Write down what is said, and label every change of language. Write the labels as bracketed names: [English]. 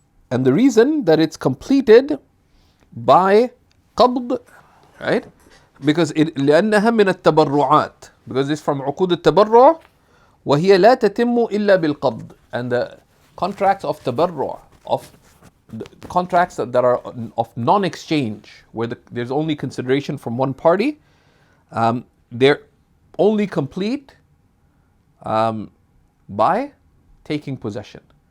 [English] And the reason that it's completed by qabd, right? Because [Arabic] لأنها من التبرعات, [English] because it's from [Arabic] عقود التبرع, وهي لا تتم إلا بالقبض. [English] And the contracts of tabarru', of the contracts that are of non-exchange, where there's only consideration from one party, they're only complete by taking possession.